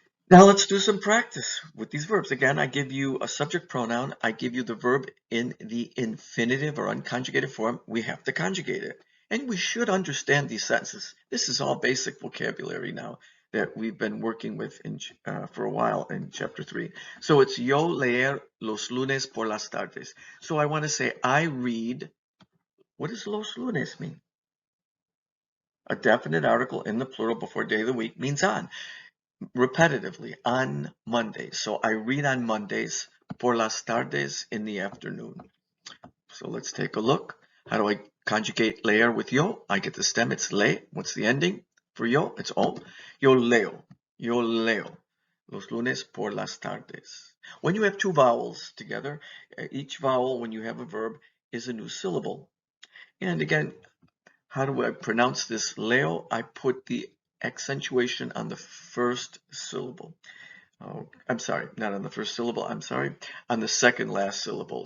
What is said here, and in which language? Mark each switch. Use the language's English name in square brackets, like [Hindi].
[English] Now let's do some practice with these verbs. Again, I give you a subject pronoun. I give you the verb in the infinitive or unconjugated form. We have to conjugate it. And we should understand these sentences. This is all basic vocabulary now that we've been working with for a while in chapter 3. So it's [Spanish] yo leer los lunes por las tardes. [English] So I want to say I read. What does [Spanish] los lunes [English] mean? A definite article in the plural before day of the week means on. Repetitively on Mondays. So I read on Mondays [Spanish] por las tardes [English] in the afternoon. So let's take a look. How do I conjugate leer with yo? I get the stem, it's le. What's the ending for yo? It's o. [Spanish] Yo leo. Yo leo. Los lunes por las tardes. [English] When you have two vowels together, each vowel, when you have a verb, is a new syllable. And again, how do I pronounce this? Leo, I put the accentuation on the first syllable. Oh, I'm sorry, not on the first syllable, I'm sorry, on the second last syllable.